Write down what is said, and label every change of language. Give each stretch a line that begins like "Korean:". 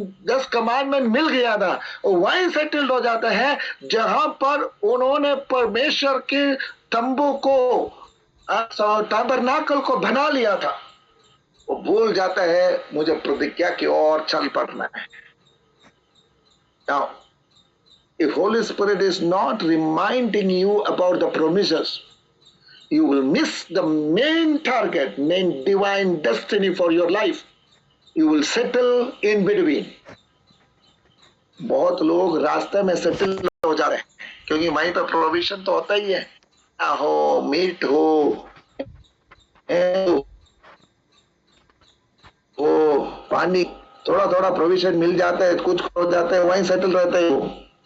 Hindi: 10 commandment मिल गया था, वो वहीं सेटल्ड हो जाता है जहां पर उन्होंने परमेश्वर के तंबू को, ताबरनाकल को बना लिया था। वो भूल जाता है मुझे प्रतिज्ञा की ओर चल पड़ना है।
English: Now, if Holy Spirit is not reminding you about the promises, you will miss the main target, main divine destiny for your life. You will settle in between.
Hindi: बहुत लोग रास्ते में सेटल हो जा रहे हैं क्योंकि वहीं पर प्रोविजन तो होता ही है, हो मीट हो, वो पानी, थोड़ा थोड़ा प्रोविजन मिल जाता है, कुछ हो जाता है, वहीं सेटल रहते हैं।